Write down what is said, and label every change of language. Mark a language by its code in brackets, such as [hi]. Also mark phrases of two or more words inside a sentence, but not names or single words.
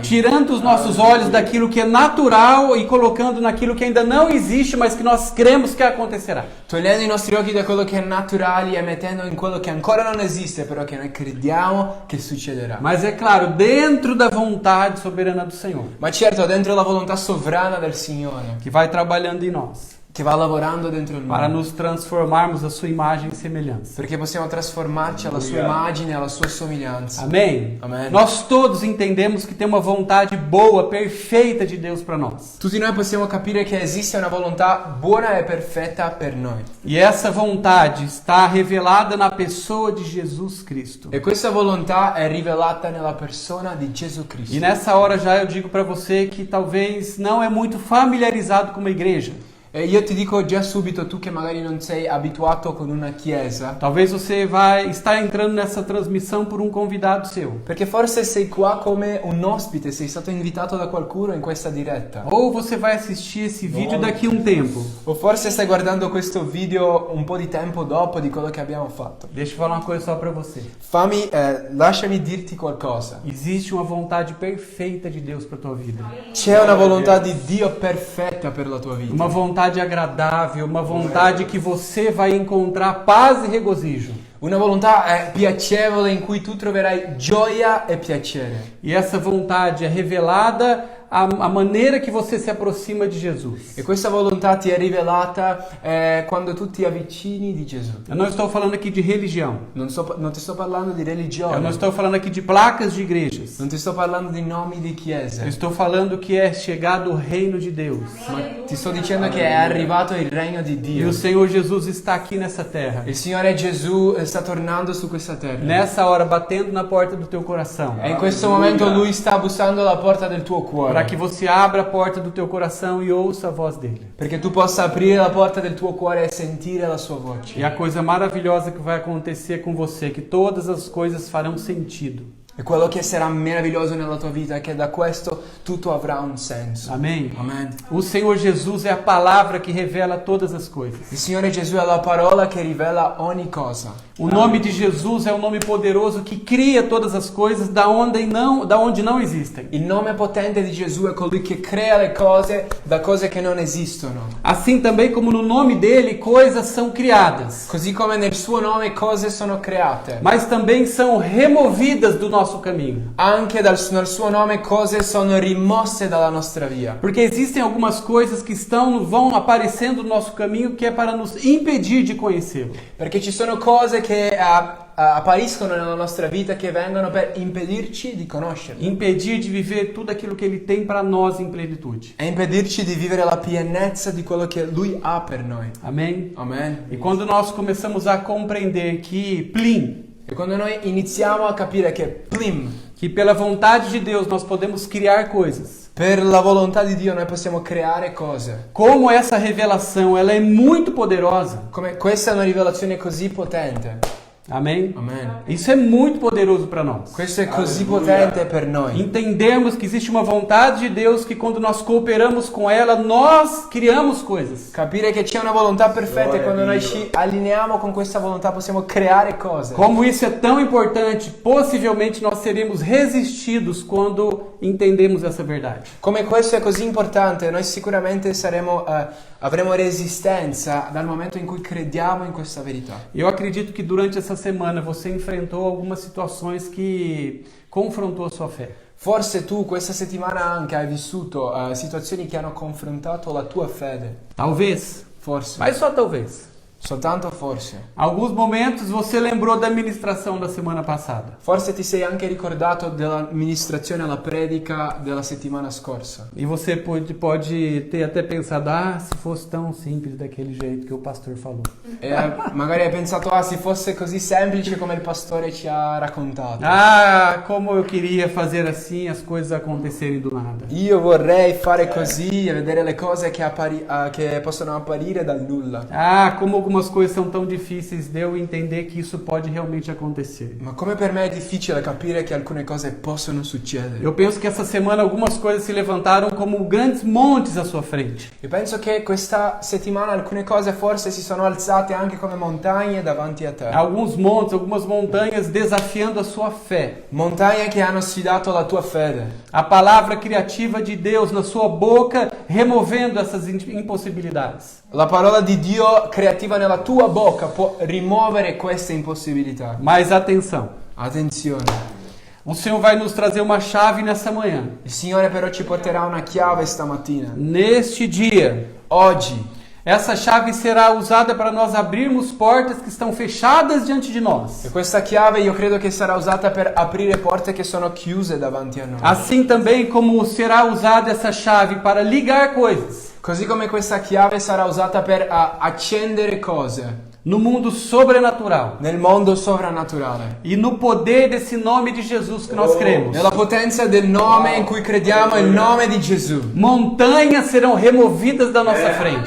[pt] Tirando os nossos olhos daquilo que é natural e colocando naquilo que ainda não existe, mas que nós cremos que acontecerá. [it] Togliendo i nostri occhi da quello che è naturale e mettendo in quello che ancora non esiste, però che noi crediamo che succederà. [pt] Mas é claro, dentro da vontade soberana do Senhor, [it] Ma certo, dentro la volontà sovrana del Signore, [pt] que vai trabalhando em nós, [it] che va lavorando dentro [pt] para [it] noi, [pt] nos transformarmos a sua imagem e semelhança. [it] perché possiamo trasformarci alla sua immagine e alla sua somiglianza. [pt] Amém? Amém. Nós todos entendemos que tem uma vontade boa, perfeita de Deus para nós. [it] Tutti noi possiamo capire che esiste una volontà buona e perfetta per noi. [pt] E essa vontade está revelada na pessoa de Jesus Cristo. [it] E questa volontà è rivelata nella persona di Gesù Cristo. [pt] E nessa hora já eu digo para você que talvez não é muito familiarizado com uma igreja. [it] E io ti dico già subito, tu che magari non sei abituato con una chiesa, [pt] Talvez você vai estar entrando nessa transmissão por um convidado seu. [it] perché forse sei qua come un ospite, sei stato invitato da qualcuno in questa diretta. [pt] Ou você vai assistir esse vídeo daqui a um tempo. [it] O forse stai guardando questo video un po' di tempo dopo di quello che abbiamo fatto. [pt] Deixa eu falar uma coisa só para você. [it] Lasciami dirti qualcosa. [pt] Existe uma vontade perfeita de Deus para tua vida. [it] C'è una volontà di Dio perfetta per la tua vita. [pt] Uma vontade agradável, uma vontade que você vai encontrar paz e regozijo. [it] Una volontà piacevole in cui tu troverai gioia e piacere. [pt] E essa vontade é revelada a maneira que você se aproxima de Jesus. [it] E questa volontà ti è rivelata quando tu ti avvicini di Gesù. [pt] Eu não estou falando aqui de religião. [it] Non ti sto parlando di [pt] Eu [it] religione. [pt] não estou falando aqui de placas de igrejas. [it] Non ti sto parlando di nomi di [pt] Eu [it] chiese. [pt] estou falando que é chegado o reino de Deus. [it] Ma ti sto dicendo che è arrivato il regno di [pt] E [it] Dio. [pt] o Senhor Jesus está aqui nessa terra. [it] Il Signore Gesù sta tornando su questa terra. [pt] Nessa hora, batendo na porta do teu coração. [it] E in questo momento Lui sta bussando alla porta del tuo cuore. [pt] para que você abra a porta do teu coração e ouça a voz dele. [it] perché tu possa aprire la porta del tuo cuore e sentire la sua voce. [pt] E a coisa maravilhosa que vai acontecer com você é que todas as coisas farão sentido. [it] E quello che sarà meraviglioso nella tua vita è che da questo tutto avrà un senso. [pt] Amém? [it] Amen. [pt] O Senhor Jesus é a palavra que revela todas as coisas. [it] Il Signore Gesù è la parola che rivela ogni cosa. [pt] O nome de Jesus é um nome poderoso que cria todas as coisas da onde não existem. [it] Il nome potente di Gesù è colui che crea le cose da cose che non esistono. [pt] Assim também como no nome dele coisas são criadas, [it] Così come nel suo nome cose sono create. [pt] mas também são removidas do nosso caminho. [it] Anche nel suo nome cose sono rimosse dalla nostra via. [pt] Porque existem algumas coisas que vão aparecendo no nosso caminho que é para nos impedir de conhecê-lo. [it] Perché ci sono cose che appariscono nella nostra vita che vengono per impedirci di conoscerlo. [pt] Impedir de viver tudo aquilo que ele tem para nós em plenitude. [it] E impedirci di vivere la pienezza di quello che Lui ha per noi. [pt] Amém? [it] Amen. [pt] E quando nós começamos a compreender que [it] E quando noi iniziamo a capire che [pt] que pela vontade de Deus nós podemos criar coisas. [it] per la volontà di Dio noi possiamo creare cose. [pt] Como essa revelação, ela é muito poderosa. [it] Come questa è una rivelazione così potente. [pt] Amém? [it] Amen. [pt] Isso é muito poderoso para nós. [it] Questo è così potente per noi. [pt] Entendemos que existe uma vontade de Deus que quando nós cooperamos com ela, nós criamos coisas. [it] Capire che c'è una volontà perfetta e quando noi ci allineiamo con questa volontà possiamo creare cose. [pt] Como isso é tão importante, possivelmente nós seremos resistidos quando entendemos essa verdade. [it] Come questo è così importante, noi sicuramente avremo resistenza dal momento in cui crediamo in questa verità. [pt] Eu acredito que durante essa semana você enfrentou algumas situações que confrontou a sua fé. [it] Forse tu questa settimana anche hai vissuto situazioni che hanno confrontato la tua fede. [pt] Talvez, [it] Forse. [pt] mas só talvez. [it] Soltanto forse. [pt] Alguns momentos você lembrou da ministração da semana passada. [it] Forse ti sei anche ricordato dell'amministrazione alla predica della settimana scorsa. [pt] E você pode ter até pensado, se fosse tão simples daquele jeito que o pastor falou. [it] E magari hai pensato, se fosse così semplice come il pastore ci ha raccontato. [pt] Como eu queria fazer assim as coisas acontecerem do nada. [it] Io vorrei fare così e vedere le cose che possono apparire dal nulla. [pt] Como algumas coisas são tão difíceis de eu entender que isso pode realmente acontecer. [it] Ma come per me è difficile capire che alcune cose possono succedere. [pt] Eu penso que essa semana algumas coisas se levantaram como grandes montes à sua frente. [it] Io penso che questa settimana alcune cose forse si sono alzate anche come montagne davanti a te. [pt] Alguns montes, algumas montanhas desafiando a sua fé. [it] Montagne che hanno sfidato la tua fede. [pt] A palavra criativa de Deus na sua boca removendo essas impossibilidades. [it] La parola di Dio creativa nella tua bocca può rimuovere queste impossibilità. [pt] Mas atenção, [it] Attenzione. [pt] o Senhor vai nos trazer uma chave nessa manhã. [it] Il Signore però ci porterà una chiave stamattina. [pt] Neste dia, [it] Oggi. [pt] essa chave será usada para nós abrirmos portas que estão fechadas diante de nós. [it] E questa chiave io credo che sarà usata per aprire porte che sono chiuse davanti a noi. [pt] Assim também como será usada essa chave para ligar coisas [it] Così come questa chiave sarà usata per accendere cose [pt] no mundo sobrenatural [it] nel mondo sovrannaturale. [pt] e no poder desse nome de Jesus que nós cremos. [it] Nella potenza del nome in cui crediamo, il nome di Gesù. [pt] Montanhas serão removidas da nossa frente.